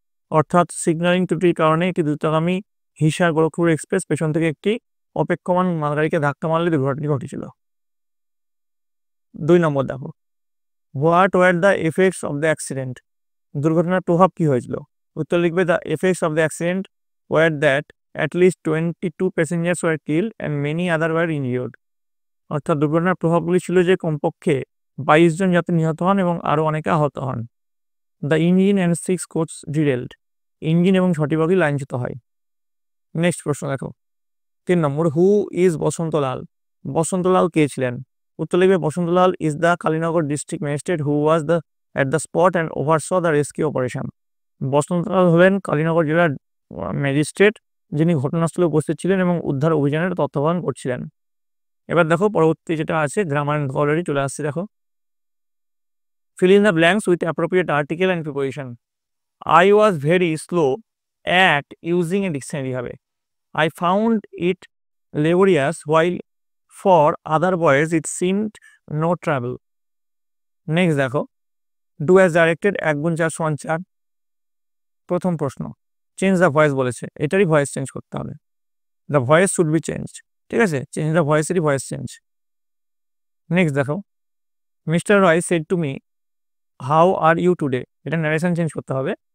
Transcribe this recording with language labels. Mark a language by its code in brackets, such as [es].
[bn] অর্থাৎ সিগন্যালিং ত্রুটির কারণে একটি দ্রুতগামী হিসার গোরখপুর এক্সপ্রেস পেছন থেকে একটি অপেক্ষমান মালগাড়িকে ধাক্কা মারলে দুর্ঘটনাটি ঘটেছিল। 2 নম্বর দেখো, [en] What were the effects of the accident? [bn] দুর্ঘটনার প্রভাব কি হয়েছিল? উত্তর লিখবে, [en] The effects of the accident were that at least 22 passengers were killed and many other were injured. [bn] অর্থাৎ দুর্ঘটনার প্রভাবগুলি ছিল যে কমপক্ষে 22 জন যাত্রী নিহত হন এবং আরও অনেকে আহত হন। [en] the engine and 6 coach derailed, [bn] engine এবং 6টি বগি লাইনচ্যুত হয়। নেক্সট প্রশ্ন দেখো, 3 নম্বর, [en] Who is Basantalal? [bn] বসন্তলাল কে ছিলেন? উত্তর লিখবে, [en] Basantalal is the Kalinagar district magistrate who was at the spot and oversaw the rescue operation. [bn] বসন্তলাল হলেন কালীনগর জেলার ম্যাজিস্ট্রেট, যিনি ঘটনাস্থলে উপস্থিত ছিলেন এবং উদ্ধার অভিযানের তত্ত্বাবধান করছিলেন। এবার দেখো পরবর্তী যেটা আছে, গ্রামার অ্যান্ড ভোকাবুলারি চলে আসছে। [en] দেখো, fill in the blanks with appropriate article and preposition. I was very slow at using a dictionary হবে। I found it laborious while for other boys it seemed no trouble. [bn] Next দেখো, [en] do as directed [bn] 1 গুণ 4 সমান 4। প্রথম প্রশ্ন, change the voice বলেছে, এটারই voice change করতে হবে। The voice should be change, ঠিক আছে, change the ভয়েসেরই voice change. Next দেখো, [en] mister Roy said to me how are you today, [bn] এটা ন্যারেশন চেঞ্জ করতে হবে।